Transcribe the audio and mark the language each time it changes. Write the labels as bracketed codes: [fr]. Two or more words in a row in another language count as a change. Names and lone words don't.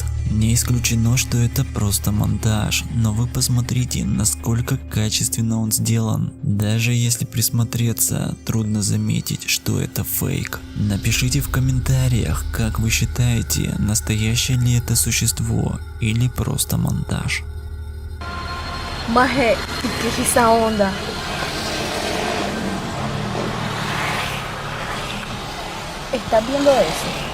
[ru] Не исключено, что это просто монтаж, но вы посмотрите, насколько качественно он сделан. Даже если присмотреться, трудно заметить, что это фейк. Напишите в комментариях, как вы считаете, настоящее ли это существо или просто монтаж. [es] Maje, ¿qué es esa onda? ¿Estás viendo eso?